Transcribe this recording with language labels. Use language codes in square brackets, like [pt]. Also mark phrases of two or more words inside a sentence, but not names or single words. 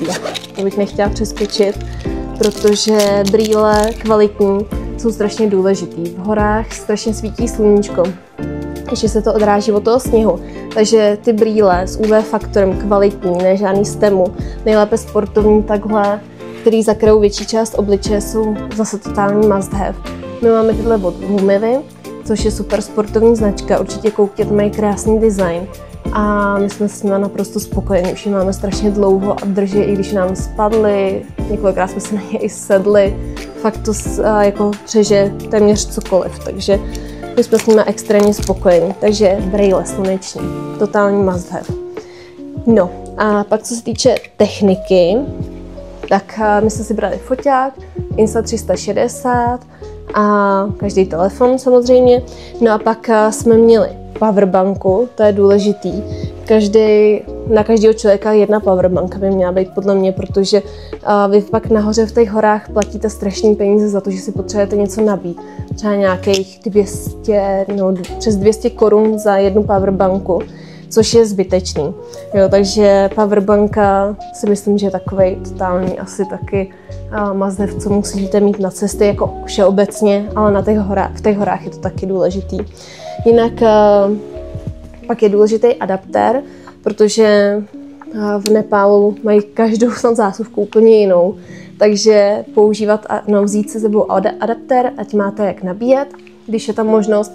[cs] To bych nechtěla přeskočit, protože brýle kvalitní jsou strašně důležitý. V horách strašně svítí sluníčko. ještě se to odráží od toho sněhu. Takže ty brýle s UV faktorem kvalitní, ne žádný stemu, nejlépe sportovní takhle, který zakryjou větší část obličeje, jsou zase totální [en] must have. [cs] My máme tyhle od Humivy, což je super sportovní značka, určitě koukněte, mají krásný design. A my jsme s nimi naprosto spokojení, už ji máme strašně dlouho a drží, i když nám spadly, několikrát jsme se na ně i sedli, fakt to jako přeže téměř cokoliv, takže my jsme s nimi extrémně spokojení, takže brýle sluneční, totální [en] must have. [cs] No a pak co se týče techniky, tak my jsme si brali foťák, Insta360 a každý telefon samozřejmě, no a pak jsme měli powerbanku, to je důležitý. Na každého člověka jedna powerbanka by měla být podle mě, protože vy pak nahoře v těch horách platíte strašný peníze za to, že si potřebujete něco nabít. Třeba nějakých 200, no přes 200 korun za jednu powerbanku, což je zbytečný. Jo, takže powerbanka si myslím, že je takovej totální asi taky [en] must have, [cs] co musíte mít na cesty jako všeobecně, ale v těch horách je to taky důležitý. Jinak pak je důležitý adaptér, protože v Nepálu mají každou zásuvku úplně jinou, takže vzít se sebou adaptér, ať máte jak nabíjet, když je tam možnost.